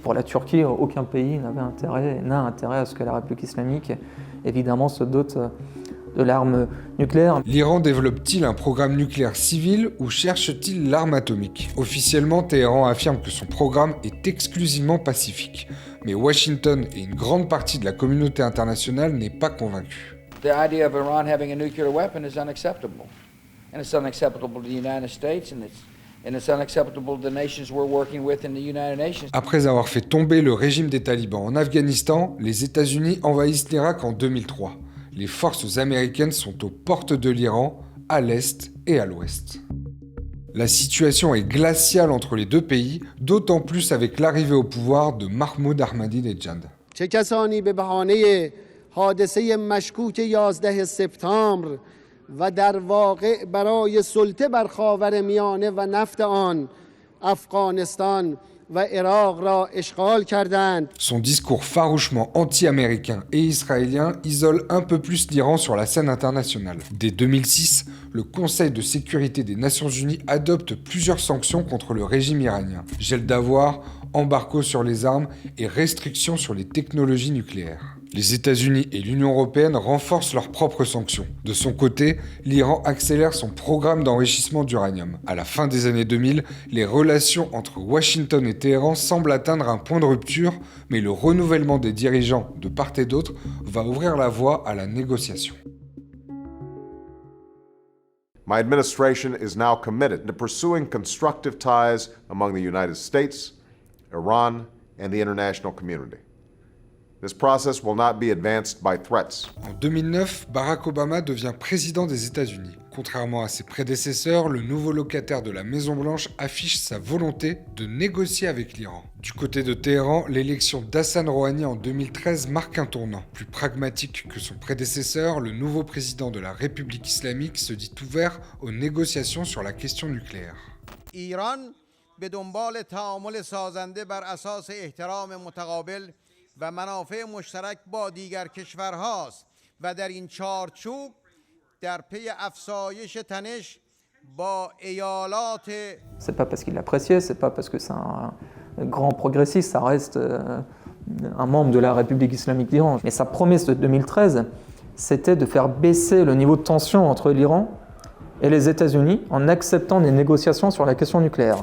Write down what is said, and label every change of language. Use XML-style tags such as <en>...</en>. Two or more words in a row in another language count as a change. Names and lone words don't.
<fr>Pour la Turquie, aucun pays n'a intérêt à ce que la République islamique, évidemment, se dote de l'arme nucléaire. L'Iran développe-t-il un programme nucléaire civil ou cherche-t-il l'arme atomique? Officiellement, Téhéran affirme que son programme est exclusivement pacifique. Mais Washington et une grande partie de la communauté internationale n'est pas convaincue.</fr> <en>The idea of Iran having a nuclear weapon is unacceptable. And it's unacceptable to the United States, and it's unacceptable to the nations we're working with in the United Nations.</en> <fr>Après avoir fait tomber le régime des talibans en Afghanistan, les États-Unis envahissent l'Irak en 2003. Les forces américaines sont aux portes de l'Iran, à l'est et à l'ouest. La situation est glaciale entre les deux pays, d'autant plus avec l'arrivée au pouvoir de Mahmoud Ahmadinejad.</fr> <fa>حادثه مشکوک 11 سپتامبر و در واقع برای سلطه بر خاورمیانه و نفت آن افغانستان و عراق را اشغال کردند.</fa> <fr>Son discours farouchement anti-américain et israélien isole un peu plus l'Iran sur la scène internationale. Dès 2006, le Conseil de sécurité des Nations Unies adopte plusieurs sanctions contre le régime iranien. Gel d'avoirs, embargo sur les armes et restrictions sur les technologies nucléaires. Les États-Unis et l'Union européenne renforcent leurs propres sanctions. De son côté, l'Iran accélère son programme d'enrichissement d'uranium. À la fin des années 2000, les relations entre Washington et Téhéran semblent atteindre un point de rupture, mais le renouvellement des dirigeants de part et d'autre va ouvrir la voie à la négociation.</fr> <en>My administration is now committed to pursuing constructive ties among the United States, Iran, and the international community. This process will not be advanced by threats.</en> <fr>En 2009, Barack Obama devient président des États-Unis. Contrairement à ses prédécesseurs, le nouveau locataire de la Maison-Blanche affiche sa volonté de négocier avec l'Iran. Du côté de Téhéran, l'élection d'Hassan Rouhani en 2013 marque un tournant. Plus pragmatique que son prédécesseur, le nouveau président de la République islamique se dit ouvert aux négociations sur la question nucléaire.</fr> <fa>ایران به دنبال تعامل سازنده بر اساس احترام متقابل و منافع مشترک با دیگر کشورهاست و در این چارچوب در پی افزایش تنش با ایالات.</fa> <fr>C'est pas parce qu'il l'appréciait, c'est pas parce que c'est un grand progressiste, ça reste un membre de la République islamique d'Iran. Mais sa promesse de 2013, c'était de faire baisser le niveau de tension entre l'Iran et les États-Unis en acceptant des négociations sur la question nucléaire.</fr>